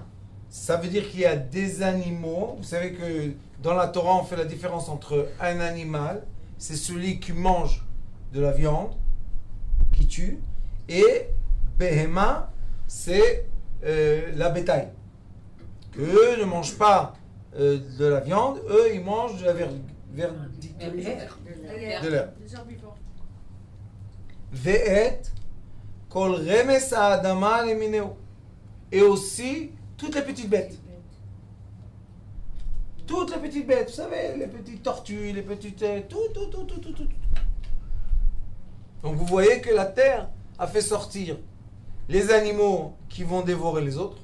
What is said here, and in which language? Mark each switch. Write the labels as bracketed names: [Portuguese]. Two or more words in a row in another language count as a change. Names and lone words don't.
[French] Ça veut dire qu'il y a des animaux. Vous savez que dans la Torah, on fait la différence entre un animal, c'est celui qui mange de la viande, qui tue, et behema, c'est la bétail. Eux ne mangent pas de la viande, eux ils mangent de la De l'air. de l'air. Les herbivores. [Hebrew] ואת כל רמש האדמה למינהו. [French] Et aussi toutes les petites bêtes. Toutes les petites bêtes, vous savez, les petites tortues, les petites... tout. Donc vous voyez que la terre a fait sortir les animaux qui vont dévorer les autres.